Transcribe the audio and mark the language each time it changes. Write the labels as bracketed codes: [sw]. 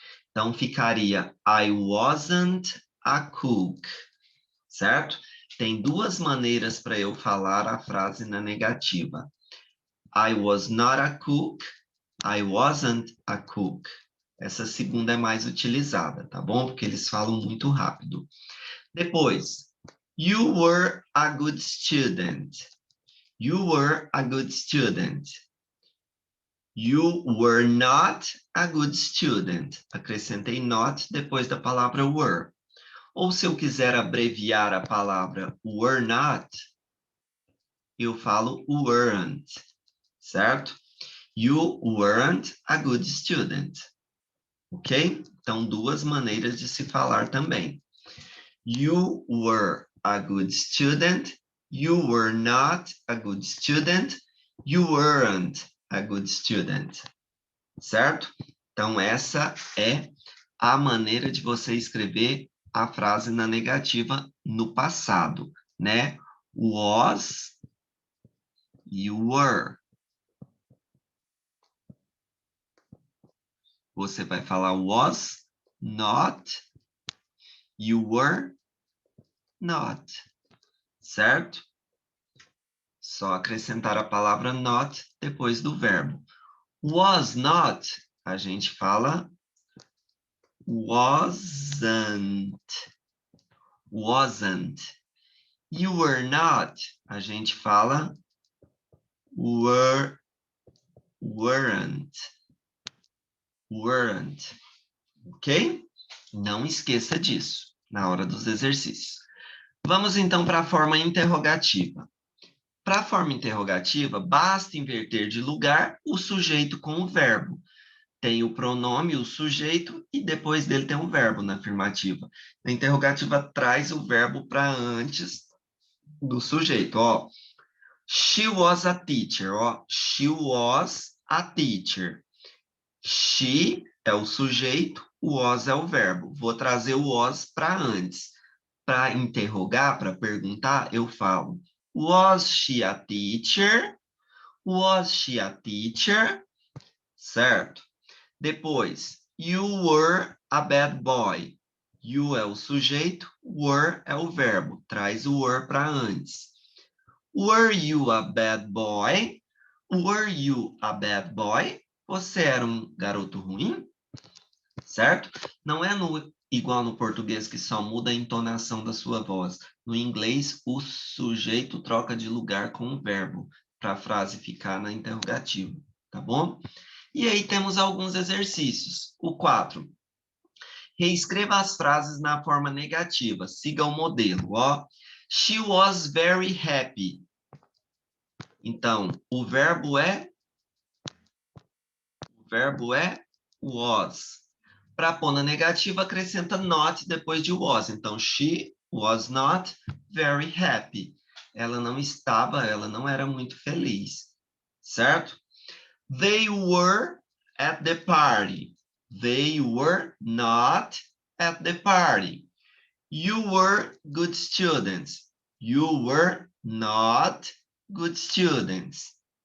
[pt] Então, ficaria [en] I wasn't a cook, [pt] certo? Tem duas maneiras para eu falar a frase na negativa. [en] I was not a cook, I wasn't a cook. [pt] Essa segunda é mais utilizada, tá bom? Porque eles falam muito rápido. Depois, [en] you were a good student. You were a good student. You were not a good student. [pt] Acrescentei not depois da palavra were. Ou se eu quiser abreviar a palavra were not, eu falo weren't, certo? [en] You weren't a good student. Ok? [pt] Então, duas maneiras de se falar também. [en] You were a good student. You were not a good student. You weren't a good student. [pt] Certo? Então, essa é a maneira de você escrever a frase na negativa no passado, né? [en] Was, you were. [pt] Você vai falar [en] was not, you were not, [pt] certo? Só acrescentar a palavra not depois do verbo. [en] Was not, [pt] a gente fala [en] wasn't, wasn't. You were not, [pt] a gente fala [en] were, weren't, weren't. Ok? [pt] Não esqueça disso na hora dos exercícios. Vamos então para a forma interrogativa. Para a forma interrogativa, basta inverter de lugar o sujeito com o verbo. Tem o pronome, o sujeito, e depois dele tem um verbo na afirmativa. Na interrogativa, traz o verbo para antes do sujeito. [en] Ó, she was a teacher. Ó, she was a teacher. [pt] She é o sujeito, o was é o verbo. Vou trazer o was para antes. Para interrogar, para perguntar, eu falo [en] was she a teacher? Was she a teacher? [pt] Certo? Depois, [en] you were a bad boy. [pt] You é o sujeito, were é o verbo. Traz o were para antes. [en] Were you a bad boy? Were you a bad boy? [pt] Você era um garoto ruim? Certo? Não é igual no português que só muda a entonação da sua voz. No inglês, o sujeito troca de lugar com o verbo para a frase ficar na interrogativa, tá bom? E aí temos alguns exercícios. O 4. Reescreva as frases na forma negativa. Siga o modelo, ó. [en] She was very happy. [pt] Então, o verbo é was. Para pôr na negativa, acrescenta not depois de was. Então, [en] she was not very happy. [pt] Ela não era muito feliz. Certo? [en] They were at the party. They were not at the party. You were good students. You were not good students.